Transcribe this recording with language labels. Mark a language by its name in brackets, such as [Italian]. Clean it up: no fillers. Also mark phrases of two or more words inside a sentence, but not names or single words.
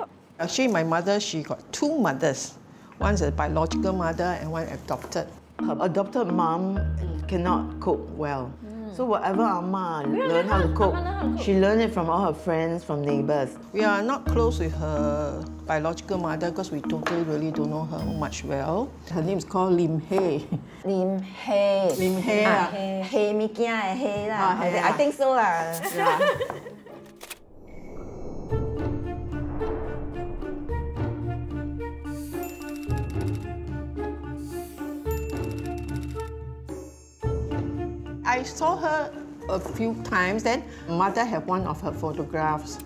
[English] Actually, my mother, she got 2 mothers. One's a biological mother and one adopted. Her adopted mom cannot cook well. So whatever Amma learned how to cook, she learned it from all her friends, from neighbors. We are not close with her biological mother because we totally really don't know her much well. Her name is called Lim Hei. Lim Hei. Lim Hei. Hei mi kia hei lah. I think so lah. Yeah. I saw her a few times, then mother had one of her photographs.